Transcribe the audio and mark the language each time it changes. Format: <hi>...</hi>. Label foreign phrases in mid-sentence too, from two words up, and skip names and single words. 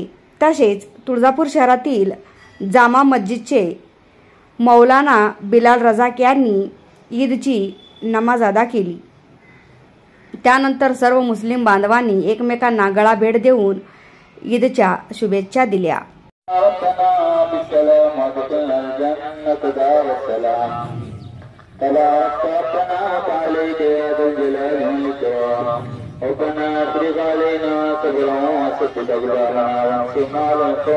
<mr>तसेच तुळजापूर शहरातील जामा मस्जिदचे मौलाना बिलाल रजाक यांनी ईदची नमाज अदा केली। त्यानंतर सर्व मुस्लिम बांधवांनी एकमेकांना गळा भेट देऊन ईदच्या शुभेच्छा दिल्या।</mr> <ar>ربنا بالسلام وادخلنا الجنة دار السلام تبارك ربنا وتعاليك يا ذا الجلال والإكرام ربنا افرغ علينا صبرا وثبت أقدامنا وانصرنا على القوم</ar>